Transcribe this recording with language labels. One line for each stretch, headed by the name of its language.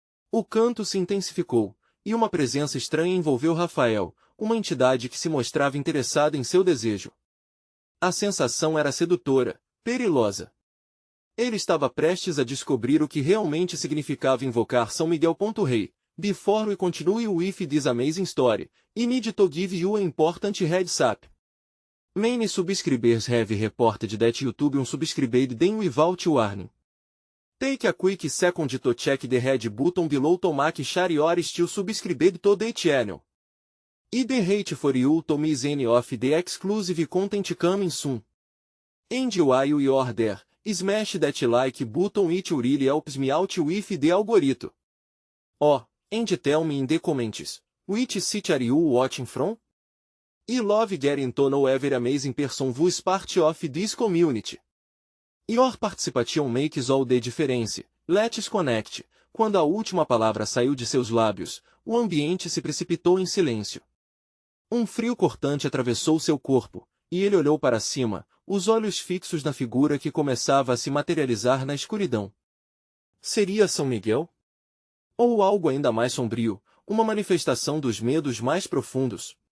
Portuguese: O canto se intensificou, e uma presença estranha envolveu Rafael, uma entidade que se mostrava interessada em seu desejo. A sensação era sedutora, perilosa. Ele estava prestes a descobrir o que realmente significava invocar São Miguel.
English: Rei, before we continue with this amazing story, I need to give you an important heads up. Many subscribers have reported that YouTube unsubscribed them without warning. Take a quick second to check the red button below to make sure you are still subscribed to the channel. I the hate for you to miss any of the exclusive content coming soon. And while you are there, smash that like button, it really helps me out with the algorithm. Oh, and tell me in the comments, which city are you watching from? I love getting to know every amazing person who's part of this community. Your participation makes all the difference. Let's connect.
Portuguese: Quando a última palavra saiu de seus lábios, o ambiente se precipitou em silêncio. Um frio cortante atravessou seu corpo, e ele olhou para cima, os olhos fixos na figura que começava a se materializar na escuridão. Seria São Miguel? Ou algo ainda mais sombrio, uma manifestação dos medos mais profundos?